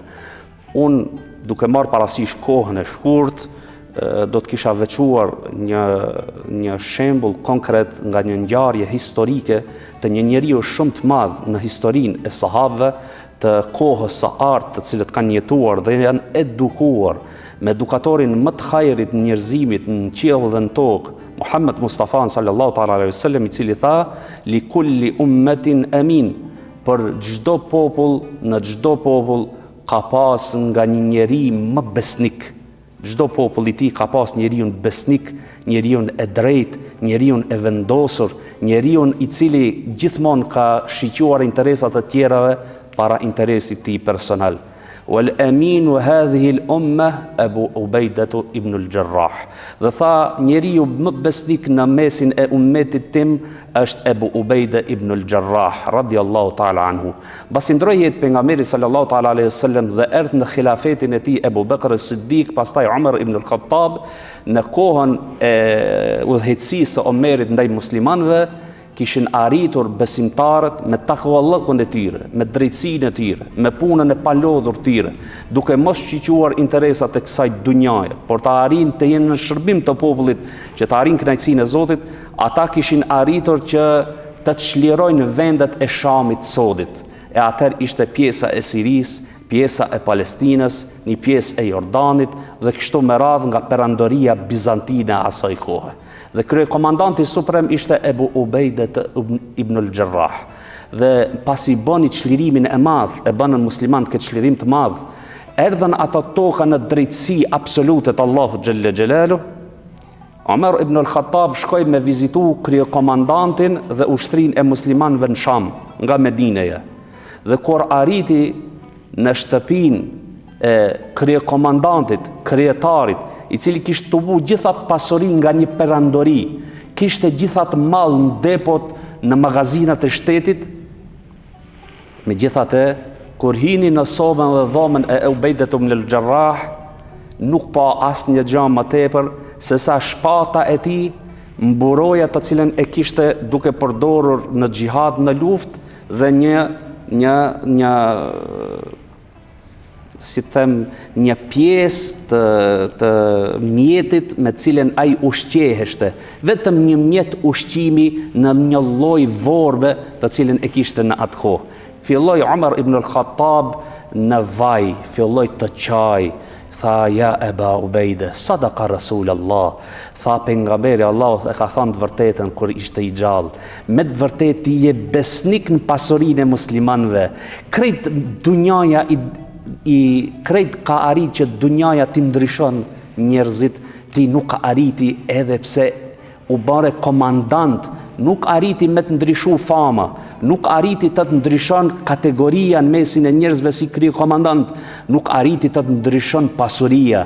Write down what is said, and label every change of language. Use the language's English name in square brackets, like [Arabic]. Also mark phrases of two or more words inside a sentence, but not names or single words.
[Albanian] Unë duke marrë parasysh kohën e shkurt, do të kisha veçuar një shembull konkret nga një ngjarje historike të një njeriu shumë të madh në historinë e sahabëve të kohës së artë, të cilët kanë jetuar dhe janë edukuar me edukatorin më të hajrit në njerëzimit në qiell dhe në tokë, Muhammed Mustafa [Arabic] صلى الله تعالى عليه وسلم, [Albanian] i cili tha: [Arabic] لكل أمة أمين, [Albanian] për çdo popull, në çdo popull ka pas nga një njeri më besnik. Çdo popull i tij ka pas njeriun besnik, njeriun e drejtë, njeriun e vendosur, njeriun i cili gjithmonë ka shiquar interesat e tjerave para interesit tij personal. [Arabic] والأمين هذه الأمة أبو عبيدة بن الجراح. [Albanian] Dhe tha, njeriu më besnik në mesin e ummetit tim është Abu Ubaidah ibn al-Jarrah [Arabic] رضي الله تعالى عنه. [Albanian] Pasi ndroi jetë pejgamberi [Arabic] صلى الله تعالى عليه وسلم [Albanian] dhe erdhi në khilafetin e tij Abu Bakr as-Siddiq, pastaj Umar ibn al-Khattab, në kohën e udhëheqësisë së Omerit ndaj muslimanëve, kishin arritur besimtarët me takvallëkun e tyre, me drejtsinë e tyre, me punën e palodhur tyre, duke mos shiquar interesat e kësaj dunjaje, por të arrin të jenë në shërbim të popullit, që të arrin kënaqësinë e Zotit, ata kishin arritur që të çlirojnë vendet e Shamit sodit. E atëherë ishte pjesa e Sirisë, pjesa e Palestinës, një pjesë e Jordanit dhe kështu me radhë nga perandoria bizantine e asaj kohe. Dhe kryekomandanti suprem ishte Abu Ubaidah ibn al-Jarrah. Dhe pasi bëni çlirimin e madh, e bënën muslimanët këtë çlirim të madh, erdhën ata toka në drejtësi absolute të Allahut [Arabic] جل جلاله. [Albanian] Umar ibn al-Khattab shkoi me vizitu kryekomandantin dhe ushtrinë e muslimanëve në Sham, nga Medineja. Dhe kur arriti në shtëpinë e kryekomandantit, kryetarit, i cili kishte tubu gjithat pasuri nga një perandori, kishte gjithat mall në depot, në magazinat e shtetit, megjithatë, kur hini në sobën dhe dhomën e Ubaidah ibn al-Jarrah, nuk pa asnjë gjë më tepër se sa shpata e tij, mburoja të cilën e kishte duke përdorur në xhihad, në luftë, dhe një si them, një pjesë të mjetit me cilën ai ushqeheshte, vetëm një mjet ushqimi në një lloj vorbe të cilën e kishte në atë kohë. Filloi Umar ibn al-Khattab në vaj, filloi të qaj, tha: [Arabic] يا أبا عبيدة صدق رسول الله. [Albanian] Tha, pejgamberi Allahut e ka thënë të vërtetën kur ishte i gjallë. Me të vërtetë ti je besnik në pasurinë e muslimanëve. Krejt dunjaja i krejt ka arrit që dunjaja ti ndryshon njerëzit, ti nuk arriti edhe pse u bare komandant, nuk arriti me të ndryshu fama, nuk arriti të ndryshon kategoria në mesin e njerëzve si kryekomandant, nuk arriti të ndryshon pasuria.